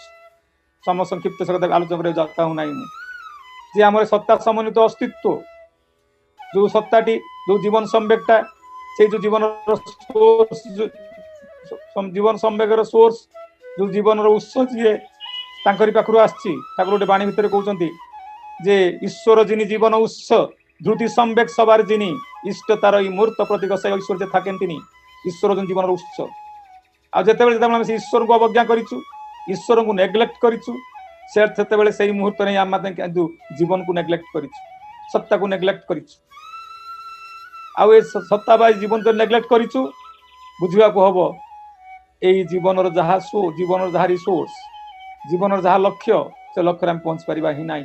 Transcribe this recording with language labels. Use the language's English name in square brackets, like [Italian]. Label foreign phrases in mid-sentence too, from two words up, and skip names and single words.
[Odia] ସଂକ୍ଷିପ୍ତ ସେ କଥା ଆଲୋଚନା କରିବାକୁ ଚାହୁଁନାହିଁ ମୁଁ। ଯେ ଆମର ସତ୍ତା ସମନ୍ୱିତ ଅସ୍ତିତ୍ୱ, ଯୋଉ ସତ୍ତାଟି, ଯୋଉ ଜୀବନ ସମ୍ବେଗଟା, ସେଇ ଯୋଉ ଜୀବନର ସୋର୍ସ, ଜୀବନ ସମ୍ବେଗର ସୋର୍ସ, ଯୋଉ ଜୀବନର ଉତ୍ସ, ଯିଏ ତାଙ୍କରି ପାଖରୁ ଆସିଛି। ଠାକୁର ଗୋଟେ ବାଣୀ ଭିତରେ କହୁଛନ୍ତି ଯେ ଈଶ୍ୱର [Bangla] যিনি জীবন উৎস, ধ্রুতি সম্বেগ সবার যিনি, ইষ্ট তার এই মূর্ত প্রতীক সেই ঐশ্বর্য যে থাকেন তিনি। [Odia] ଈଶ୍ୱର ଯେଉଁ ଜୀବନର ଉତ୍ସ। ଆଉ ଯେତେବେଳେ ଆମେ ସେ ଈଶ୍ୱରଙ୍କୁ ଅବଜ୍ଞା କରିଛୁ, ଈଶ୍ୱରଙ୍କୁ ନେଗ୍ଲେକ୍ଟ କରିଛୁ, ସେତେବେଳେ ସେଇ ମୁହୂର୍ତ୍ତରେ ହିଁ ଆମେ କିନ୍ତୁ ଜୀବନକୁ ନେଗ୍ଲେକ୍ଟ କରିଛୁ, ସତ୍ତାକୁ ନେଗ୍ଲେକ୍ଟ କରିଛୁ। ଆଉ ଏ ସତ୍ତା ବା ଜୀବନ ନେଗ୍ଲେକ୍ଟ କରିଛୁ, ବୁଝିବାକୁ ହବ ଏଇ ଜୀବନର ଯାହା ଜୀବନର ଯାହା ରିସୋର୍ସ, ଜୀବନର ଯାହା ଲକ୍ଷ୍ୟ, ସେ ଲକ୍ଷ୍ୟରେ ଆମେ ପହଞ୍ଚି ପାରିବା ହିଁ ନାହିଁ।